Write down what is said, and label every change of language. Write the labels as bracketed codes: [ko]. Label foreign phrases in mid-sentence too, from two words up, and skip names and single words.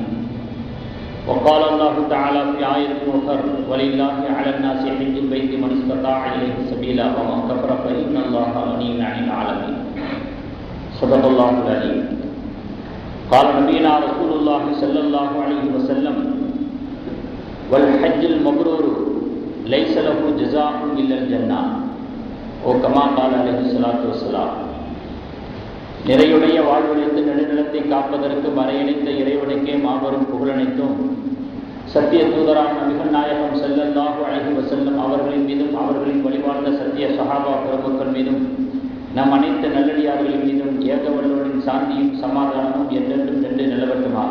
[ar] وقال الله تعالى في آية أخرى: ولله على الناس حج البيت من استطاع إليه سبيلا ومن كفر فإن الله غني عن العالمين. صدق الله العليم. قال نبينا رسول الله صلى الله عليه وسلم: والحج المبرور ليس له جزاء إلا الجنة. وكما قال عليه الصلاة والسلام. [ta] நிறையுடைய வாழ்வழித்து நெடுநிலத்தை காப்பதற்கு மறையளித்த இறைவனுக்கே மாபெரும் புகழனைத்தும், சத்திய தூதரான நபிகள் நாயகம் [ar] صلى الله عليه وسلم [ta] அவர்களின் மீதும் அவர்களின் வழிவாழ்ந்த சத்திய சஹாபா பிரபுக்கள் மீதும் நம் அனைத்து நல்லடியார்களின் மீதும் ஏகவல்லோரின் சாந்தியும் சமாதானமும் என்றென்றும் நின்று நிலவட்டுமாக.